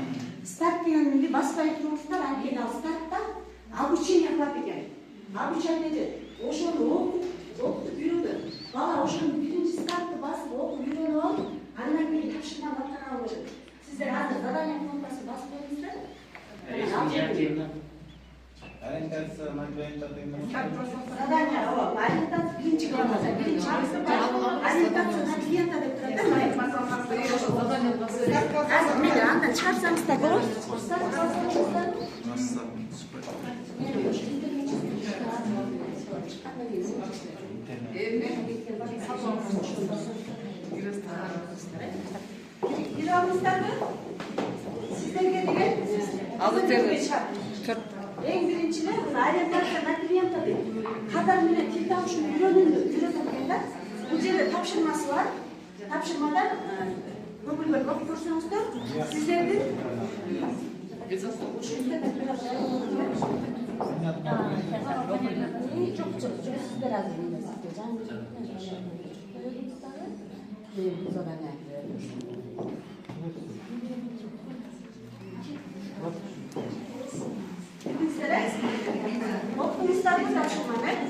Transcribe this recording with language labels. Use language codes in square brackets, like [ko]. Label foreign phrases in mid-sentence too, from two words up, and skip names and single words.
[ky] Старт дегенди баспай туруңуздар, анан кийин ал стартта обучение кылат экен. Обучениеде ошону окутуп үйрөнөт. Бала ошонун биринчи стартты басып окуп үйрөнүп алып, андан кийин тапшырма баштана берет. Сиздер азыр задание кнопкасын басып коюңуздар. [ru] Ориентация на клиента. [ky] Задание, ориентация биринчи главада. [ru] Ориентация на клиента [ky] деп турат. Азыр мени андан чыгарсаңыздар болот. Бирауыңыздарбы? Сиздерге деген эң биринчиде [ru] ориентация на клиента [ky] дейт. Кадар менен тил табышууну үйрөнөт экен да. Бул жерде тапшырмасы бар. Тапшырмадан көңүлгө окуп көрсөңүздөр, сиздердин сиздер азыр окуңуздарбы тапшырманы?